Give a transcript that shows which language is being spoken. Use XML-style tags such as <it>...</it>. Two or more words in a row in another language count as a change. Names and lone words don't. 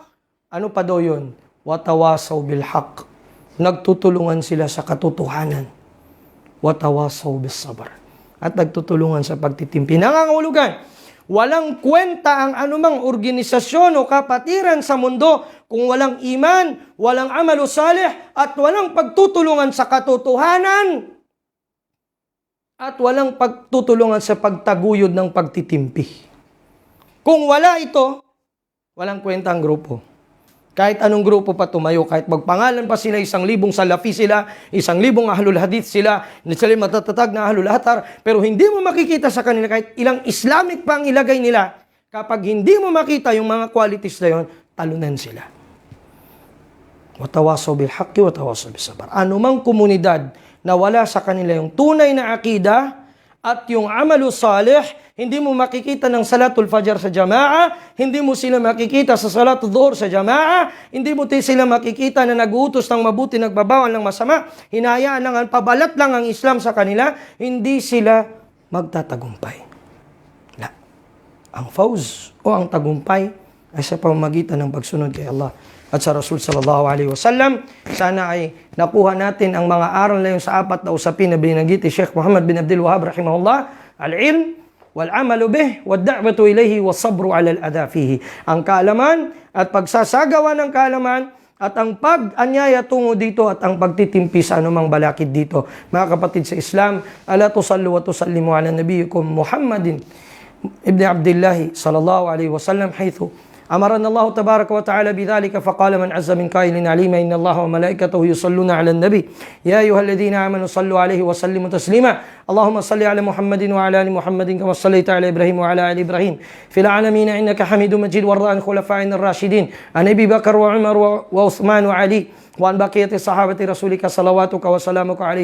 <tl>Ano pa daw yun?</tl> <ar>وتواصوا بالحق.</ar> <tl>Nagtutulungan sila sa katotohanan.</tl> <ar>وتواصوا بالصبر.</ar> <tl>At nagtutulungan sa pagtitimpi. Nangangahulugan, walang kwenta ang anumang organisasyon o kapatiran sa mundo kung walang iman, walang</tl> <ar>عمل صالح,</ar> <tl>at walang pagtutulungan sa katotohanan, at walang pagtutulungan sa pagtaguyod ng pagtitimpi. Kung wala ito, walang kwenta ang grupo. Kahit anong grupo pa tumayo, kahit magpangalan pa sila, 1,000 salafi sila, 1,000</tl> <ar>أهل الحديث</ar> <tl>sila matatatag na</tl> <ar>أهل الأثر,</ar> <tl>pero hindi mo makikita sa kanila kahit ilang Islamic pa ang ilagay nila, kapag hindi mo makita yung mga qualities na yun, talunan sila.</tl> <ar>وتواصوا بالحق، وتواصوا بالصبر.</ar> <tl>Anumang komunidad na wala sa kanila yung tunay na akida at yung</tl> <ar>عمل صالح,</ar> <tl>hindi mo makikita ng</tl> <ar>صلاة الفجر</ar> <tl>sa jamaa, hindi mo sila makikita sa</tl> <ar>صلاة الظهر</ar> <tl>sa jamaa, hindi mo sila makikita na nag-uutos ng mabuti, nagbabawal ng masama, hinayaan lang, pabalat lang ang Islam sa kanila, hindi sila magtatagumpay. Ang fawz o ang tagumpay ay sa pamamagitan ng pagsunod kay Allah at sa Rasul</tl> <ar>صلى الله عليه وسلم.</ar> <tl>Sana ay nakuha natin ang mga aral na yung sa 4 na usapin na binanggit ni Sheikh Muhammad bin Abdul Wahhab rahimahullah:</tl> <ar>العلم والعمل به والدعوة إليه والصبر على الأذى فيه.</ar> <tl>Ang kaalaman at pagsasagawa ng kaalaman at ang pag-anyaya tungo dito at ang pagtitimpi sa anumang balakid dito. Mga kapatid sa Islam,</tl> <ar>ألا تصلون وتسلمون على نبيكم محمد بن عبد الله صلى الله عليه وسلم حيث أمرنا الله تبارك وتعالى بذلك فقال من عز من قائل عليم إن الله وملائكته يصلون على النبي يا أيها الذين آمنوا صلوا عليه وسلموا تسليما اللهم صل على محمد وعلى آل محمد كما صليت على إبراهيم وعلى آل إبراهيم في العالمين إنك حميد مجيد وارض عن خلفائنا الراشدين عن أبي بكر وعمر وعثمان وعلي وعن بقية صحابة رسولك صلواتك وسلامك عليه</ar>